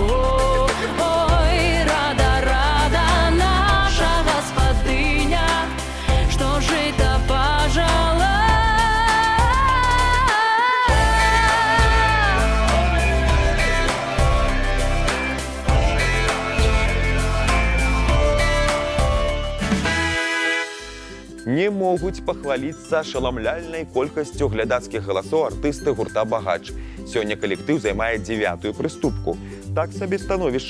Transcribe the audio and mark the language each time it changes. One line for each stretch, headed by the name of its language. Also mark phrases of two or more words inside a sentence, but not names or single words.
Belarusian: Ой, рада, наша господыня, что жито пожала. Не могуць пахваліцца ашаламляльнай колькасцю глядацкіх галасоў артысты гурта «Багач». Сёння калектыў займае 9-ю прыступку. Так сабе становішча.